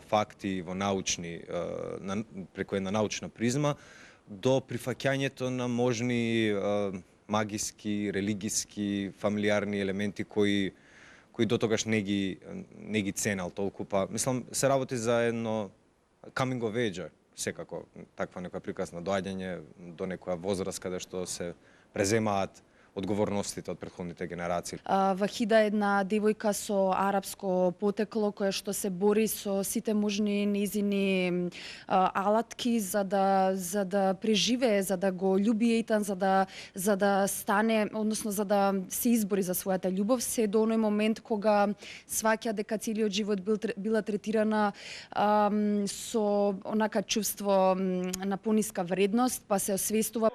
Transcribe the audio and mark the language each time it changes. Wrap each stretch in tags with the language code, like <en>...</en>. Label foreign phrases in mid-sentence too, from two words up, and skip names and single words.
<mk>факти, во научни, преку една научна призма, до прифаќањето на можни магиски, религиски, фамилиарни елементи кои дотогаш не ги ценел толку, па мислам се работи за едно</mk> <en>coming of age,</en> <mk>секако таква некоја приказна доаѓање до некоја возраст каде што се преземаат одговорностите од претходните генерации. Вахида е една девојка со арапско потекло која што се бори со сите можни низини алатки за да преживее, за да го љуби Ейтан, за да стане, односно за да се избори за својата љубов, се до оној момент кога сваќа дека целиот живот била третирана со онака чувство на пониска вредност, па се освестува.</mk>